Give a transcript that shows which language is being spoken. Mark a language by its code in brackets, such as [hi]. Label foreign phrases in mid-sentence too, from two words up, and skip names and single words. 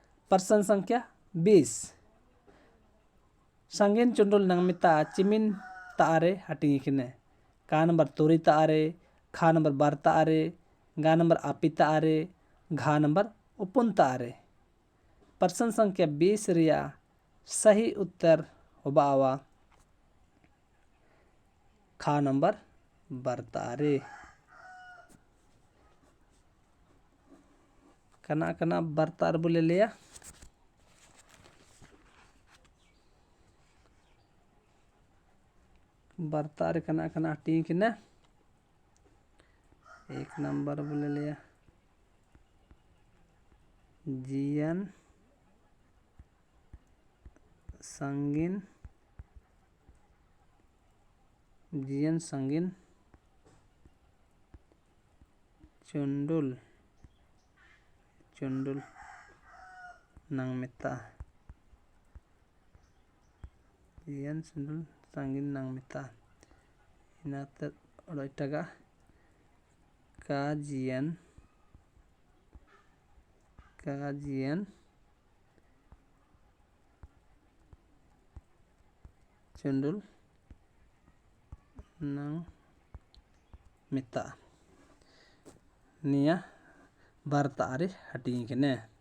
[hi] प्रश्न संख्या [hoc] 20 सांगेन चुंडुल नंग मिता चिमिन तारे हटिंग किने का नंबर तोरी तारे खा नंबर बार तारे गा नंबर आपी तारे घा नंबर उपुन तारे। [hi] प्रश्न संख्या [hoc] 20 रिया [hi] सही उत्तर [hoc] होबावा खा नंबर बरतारे। कना कना बरतार बोले लिया बरतार कना कना टीक न 1 नंबर बोले लिया जियन संगिन चुंडुल नंग मिता जियन चुंडुल संगिन नंग मिता इनाते ओडोइटागा काजियन चुंडुल नंग मिता निया बरतारे हटिंग किने।